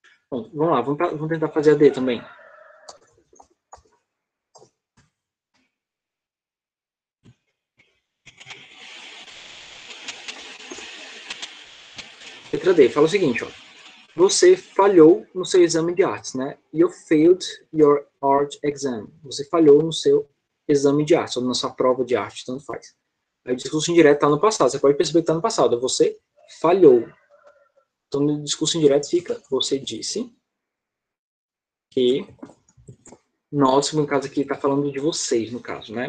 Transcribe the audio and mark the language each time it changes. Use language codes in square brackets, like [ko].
[pt] Bom, vamos lá, vamos tentar fazer a D também. Letra D, fala o seguinte, ó. Você falhou no seu exame de artes, né? [en] You failed your art exam. [pt] Você falhou no seu exame de arte, ou na sua prova de arte, tanto faz. Aí o discurso indireto está no passado. Você pode perceber que está no passado. Você falhou. Então, no discurso indireto fica, você disse que nós, no caso aqui, está falando de vocês, no caso, né?